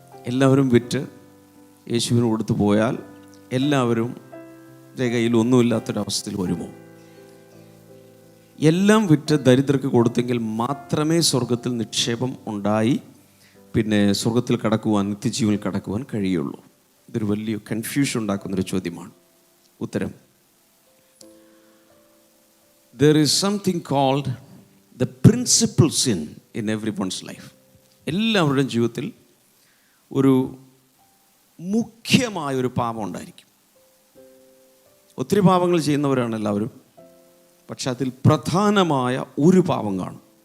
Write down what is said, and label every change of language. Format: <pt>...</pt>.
<ml>എല്ലാവരും വിറ്റ് യേശുവിന് കൊടുത്തു പോയാൽ എല്ലാവരും കയ്യിൽ ഒന്നുമില്ലാത്തൊരവസ്ഥയിൽ വരുമോ? എല്ലാം വിറ്റ് ദരിദ്രർക്ക് കൊടുത്തെങ്കിൽ മാത്രമേ സ്വർഗത്തിൽ നിക്ഷേപം ഉണ്ടായി പിന്നെ സ്വർഗത്തിൽ കടക്കുവാൻ, നിത്യജീവനിൽ കടക്കുവാൻ കഴിയുള്ളൂ. ഇതൊരു വലിയ കൺഫ്യൂഷൻ ഉണ്ടാക്കുന്നൊരു ചോദ്യമാണ്. ഉത്തരം,</ml> <en>there is something called the principal sin in everyone's life.</en> <ml>എല്ലാവരുടെയും ജീവിതത്തിൽ ഒരു മുഖ്യമായൊരു പാപം ഉണ്ടായിരിക്കും. ഒത്തിരി പാപങ്ങൾ ചെയ്യുന്നവരാണ് എല്ലാവരും. പക്ഷെ അതിൽ പ്രധാനമായ ഒരു പാപം കാണും.</ml>